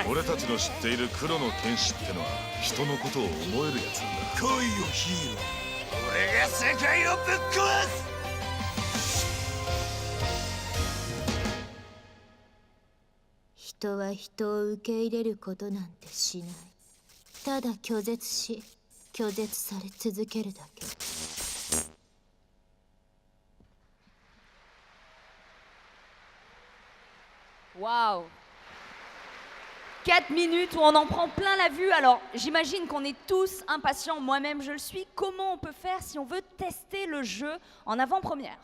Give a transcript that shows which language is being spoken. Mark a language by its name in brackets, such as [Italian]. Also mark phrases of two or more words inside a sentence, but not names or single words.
[Japanese] 俺たちの知っている黒の剣士ってのは人のことを思えるやつなんだ。来いよヒーロー。俺が世界をぶっ壊す。人は人を受け入れることなんてしない。ただ拒絶し拒絶され続けるだけ。 [French] Waouh! 4 minutes où on en prend plein la vue. Alors, j'imagine qu'on est tous impatients. Moi-même, je le suis. Comment on peut faire si on veut tester le jeu en avant-première?